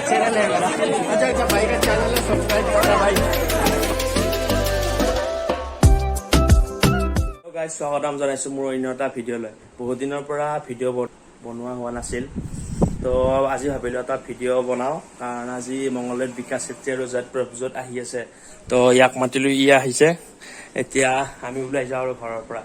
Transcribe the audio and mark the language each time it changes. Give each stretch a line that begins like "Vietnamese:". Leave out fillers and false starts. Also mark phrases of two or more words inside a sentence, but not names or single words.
Hindi: चैनल है मेरा। अच्छा भाई का चैनल है, सब्सक्राइब करना भाई।
Assamese: गाइस স্বাগতম জনাইছো মোৰ অন্য এটা ভিডিঅ'লৈ। বহুত দিনৰ পৰা ভিডিঅ' বনোৱা হোৱা নাছিল, তো আজি ভাবিলো এটা ভিডিঅ' বনাও, কাৰণ আজি মংগলদৈত বিকাশ চেত্ৰী আৰু জয়ত প্ৰভুজত আহি আছে। তো ইয়াক মাতিলো, ই আহিছে। এতিয়া আমি ওলাই যাওঁ আৰু ঘৰৰ পৰা।